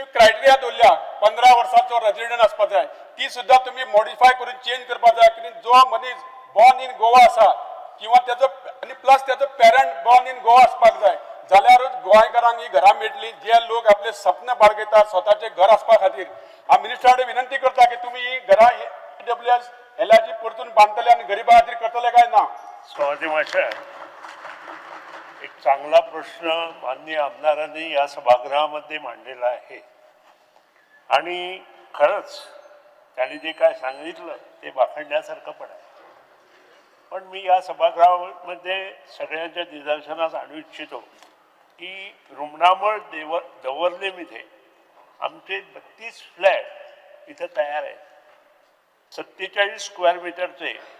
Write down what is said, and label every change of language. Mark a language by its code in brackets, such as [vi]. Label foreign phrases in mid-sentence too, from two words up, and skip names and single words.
[kok] क्रायटेरिया दवरल्या 15 वर्सांचो रेजिडेंट आसपाक जाय ती सुद्धा तुम्ही मॉडिफाय करून चेंज करपाक जाय कित्याक जो मनीस [en] born in Goa [kok] आसा किंवा त्याचो आणि प्लस त्याचो [en] parent born in Goa [kok] आसपाक जाय जाल्यारूच गोंयकारांक ही घरां मेळटली जे लोक आपले सपन बाळगयतात स्वताचे घर आसपा खातीर हांव मिनिस्टरा कडेन विनंती करता की तुम्ही ही घरां EWS LIG परतून बांदतले आणि गरिबां खातीर करतले काय ना [mr] स्वागत मास्टर एक चांगला प्रश्न माननीय आमदारांनी या सभागृहामध्ये मांडलेला आहे आणि खरंच त्यांनी जे काय सांगितलं ते वाखाणण्यासारखं पण आहे पण मी या सभागृहामध्ये सगळ्यांच्या निदर्शनास आणू इच्छितो की रुमणामळ दवर्लेमध्ये आमचे 32 फ्लॅट इथं तयार आहेत 47 [en] square metre